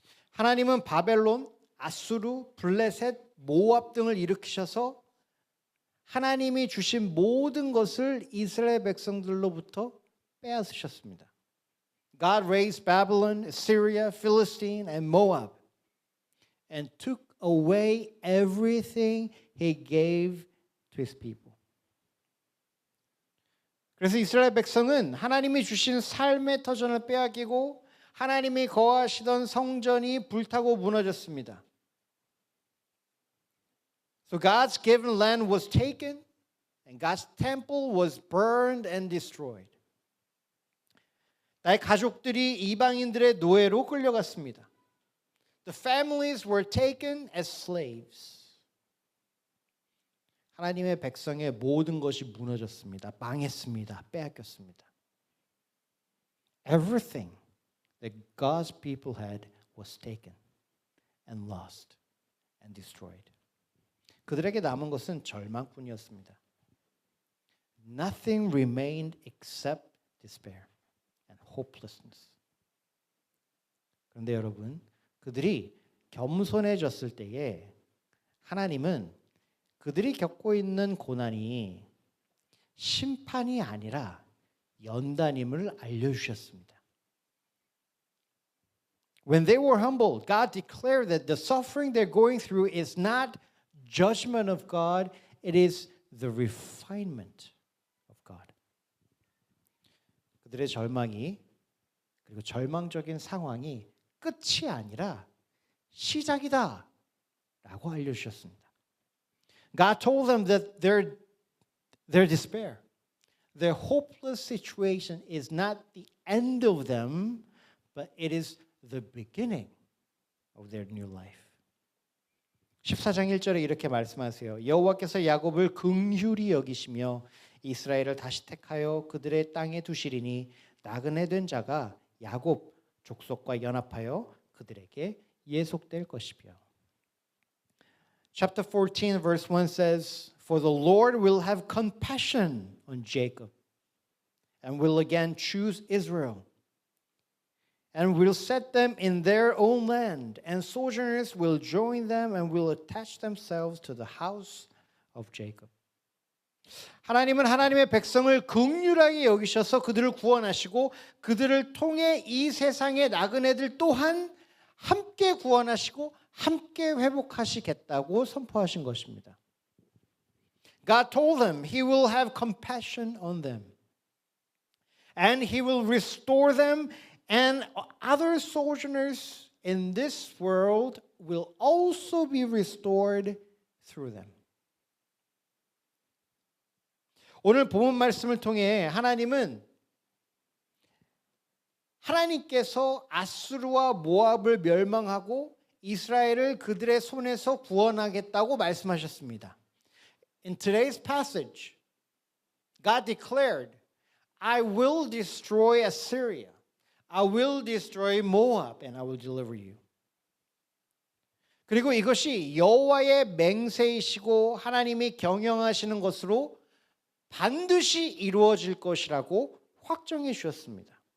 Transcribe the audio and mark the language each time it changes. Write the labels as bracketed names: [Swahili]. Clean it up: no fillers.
[Korean] 하나님은 바벨론, 아수르, 블레셋, 모압 등을 일으키셔서 하나님이 주신 모든 것을 이스라엘 백성들로부터 빼앗으셨습니다. [English] God raised Babylon, Assyria, Philistine, and Moab and took away everything He gave to His people. [Korean] 그래서 이스라엘 백성은 하나님이 주신 삶의 터전을 빼앗기고 하나님이 거하시던 성전이 불타고 무너졌습니다. [English] So God's given land was taken and God's temple was burned and destroyed. [Korean] 나의 가족들이 이방인들의 노예로 끌려갔습니다. [English] The families were taken as slaves. [Korean] 하나님의 백성의 모든 것이 무너졌습니다. 망했습니다. 빼앗겼습니다. [English] Everything that God's people had was taken and lost and destroyed. [Korean] 그들에게 남은 것은 절망뿐이었습니다. [English] Nothing remained except despair and hopelessness. [Korean] 그런데 여러분, 그들이 겸손해졌을 때에 하나님은 그들이 겪고 있는 고난이 심판이 아니라 연단임을 알려주셨습니다. [English] When they were humbled, God declared that the suffering they're going through is not judgment of God, it is the refinement of God. [Korean] 그들의 절망이 그리고 절망적인 상황이 끝이 아니라 시작이다 라고 알려주셨습니다. [English] God told them that their despair, their hopeless situation is not the end of them, but it is the beginning of their new life. [Korean] 14장 1절에 이렇게 말씀하세요. 여호와께서 야곱을 긍휼히 여기시며 이스라엘을 다시 택하여 그들의 땅에 두시리니 나그네 된 자가 야곱 족속과 연합하여 그들에게 예속될 것이며. [English] Chapter 14 verse 1 says, For the Lord will have compassion on Jacob and will again choose Israel and will set them in their own land, and sojourners will join them and will attach themselves to the house of Jacob. [Korean] 하나님은 하나님의 백성을 긍휼하게 여기셔서 그들을 구원하시고 그들을 통해 이 세상의 나그네들 또한 함께 구원하시고 함께 회복하시겠다고 선포하신 것입니다. [English] God told them He will have compassion on them and He will restore them, and other sojourners in this world will also be restored through them. [Korean] 오늘 본문 말씀을 통해 하나님께서 아수르와 모압을 멸망하고 이스라엘을 그들의 손에서 구원하겠다고 말씀하셨습니다. [English] In today's passage, God declared, I will destroy Assyria. I will destroy Moab and I will deliver you. [Korean] 그리고 이것이 여호와의 맹세이시고 하나님이 경영하시는 것으로 반드시 이루어질 것이라고 확정해 주셨습니다.